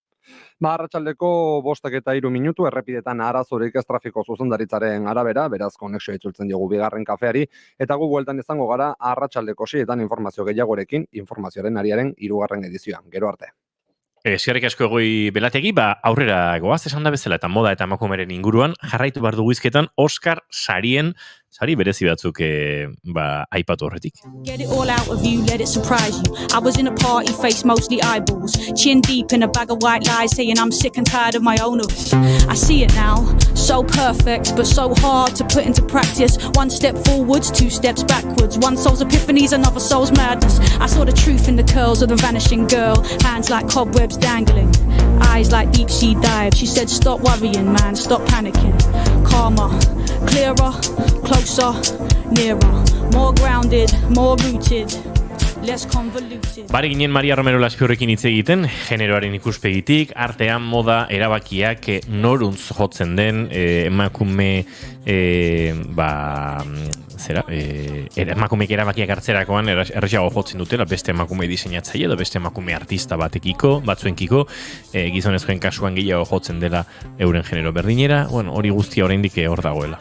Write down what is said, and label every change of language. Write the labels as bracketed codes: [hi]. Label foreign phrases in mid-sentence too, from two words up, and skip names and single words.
[eu] Arratsaldeko 5:03 errepidetan arazorik ez trafiko zuzendaritzaren arabera, beraz konexioa itzultzen diogu bigarren kafeari, eta gu bueltan izango gara arratsaldeko 6etan informazio gehiagorekin, informazioaren ariaren 3. edizioan. Gero arte. Eskerrik asko Egoi Belategi, aurrera goaz esan da bezala eta moda eta emakumeren inguruan, jarraitu behar dugu izketan Oscar sari berezi batzuk aipatu horretik. [en] Get it all out of you, let it surprise you. I was in a party, face mostly eyeballs, chin deep in a bag of white lies, saying I'm sick and tired of my own voice. I see it now, so perfect, but so hard to put into practice. One step forwards, 2 steps backwards. One soul's epiphanies, another soul's madness. I saw the truth in the curls of the vanishing girl, hands like cobwebs dangling, eyes like deep sea dives. She said, stop worrying, man, stop panicking. Calmer, clearer, closer, nearer, more grounded, more rooted, less convoluted. [eu] Bari ginen Maria Romero Laspiorrekin hitz egiten, generoaren ikuspegitik, artean, moda, erabakiak noruntz jotzen den, emakume emakumeek erabakiak hartzerakoan erresago jotzen dutela, beste emakume diseinatzaile edo beste emakume artista batzuenkiko, gizonezkoen kasuan gehiago jotzen dela euren genero berdinera, hori guztia oraindik hor dagoela.